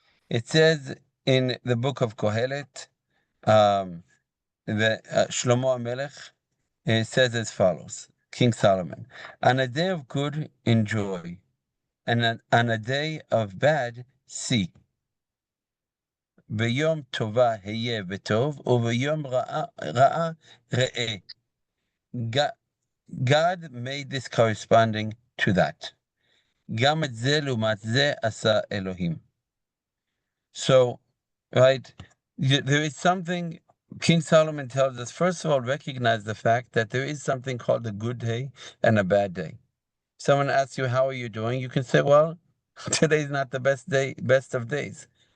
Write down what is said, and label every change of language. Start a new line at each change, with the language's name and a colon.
English: It says in the book of Kohelet, the Shlomo HaMelech says as follows, King Solomon, on a day of good, enjoy, and on a day of bad, see.
Hebrew: ביום טובה היה וטוב, וביום רעה ראה.
English: God made this corresponding to that.
Hebrew: גם את זה לעומת זה עשה אלוהים.
English: So, right, there is something, King Solomon tells us, first of all, recognize the fact that there is something called a good day and a bad day. Someone asks you, how are you doing? You can say, well, today's not the best of days.